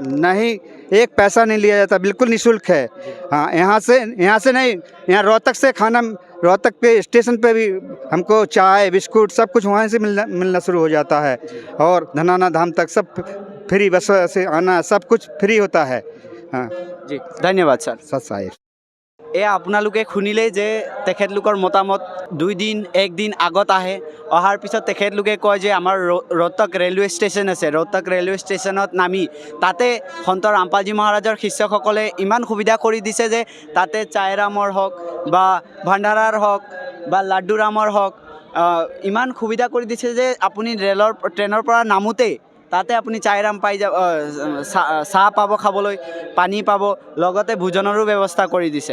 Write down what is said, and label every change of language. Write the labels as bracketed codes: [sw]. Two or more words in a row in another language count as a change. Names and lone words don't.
[hi] नहीं, एक पैसा नहीं लिया जाता, बिल्कुल निःशुल्क है। हाँ, यहाँ से नहीं, यहाँ रोहतक से खाना, रोहतक पे स्टेशन पे भी हमको चाय बिस्कुट सब कुछ वहाँ से मिलना शुरू हो जाता है। और धनाधाम तक सब फ्री, बस से आना सब कुछ फ्री होता है। हाँ जी, धन्यवाद सर। सत साहिब। [as] এয়া আপোনালোকে শুনিলে যে তেখেতলোকৰ মতামত 2 দিন 1 দিন আগত আহে, অহাৰ পিছত তেখেতলোকে কয় যে আমাৰ ৰোহতক ৰেলৱে ষ্টেচন আছে, ৰোহতক ৰেলৱে ষ্টেচনত নামি তাতে সন্ত ৰামপালজী মহাৰাজৰ শিষ্যসকলে ইমান সুবিধা কৰি দিছে যে তাতে চায়ৰামৰ হওক বা ভাণ্ডাৰাৰ হওক বা লাড্ডুৰামৰ হওক ইমান সুবিধা কৰি দিছে যে আপুনি ট্ৰেইনৰ পৰা নামোতেই তাতে আপুনি চায়ৰাম পাই যাব, চাহ পাব খাবলৈ, পানী পাব, লগতে ভোজনৰো ব্যৱস্থা কৰি দিছে।